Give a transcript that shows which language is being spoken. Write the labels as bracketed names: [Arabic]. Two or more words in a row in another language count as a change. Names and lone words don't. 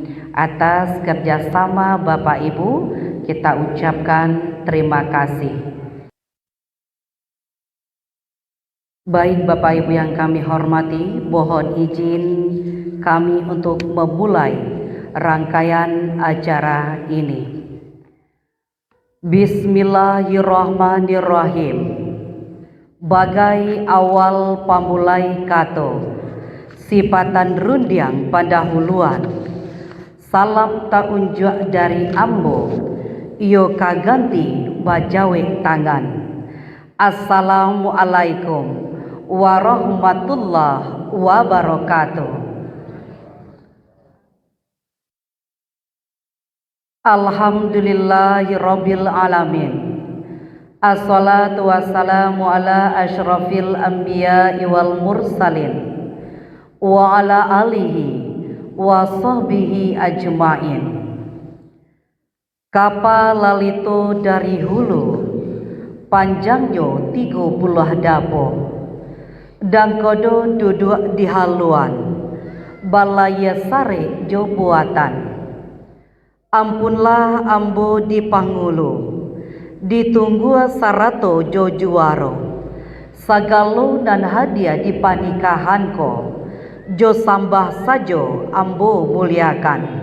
[Indonesian] Atas kerjasama Bapak Ibu, kita ucapkan terima kasih. Baik Bapak Ibu yang kami hormati, mohon izin kami untuk memulai rangkaian acara ini. [Arabic] بسم الله الرحمن الرحيم. [Minangkabau] Bagai awal pamulai kato, sifatan rundiang pendahuluan, salam tak unjuk dari ambo, iyo kaganti bajawe tangan. [Arabic] السلام عليكم ورحمة الله وبركاته. الحمد لله رب العالمين. الصلاة والسلام على أشرف الأنبياء والمرسلين وعلى آله وصحبه أجمعين. [Minangkabau] Kapal lalito dari hulu, panjangnya 30 dapo, dan kodo duduk di haluan, balaya sare jo buatan. Ampunlah ambo di pangulu, ditunggu sarato jo juaro, sagalo dan hadiah di panikahanko, jo sambah sajo ambo muliakan.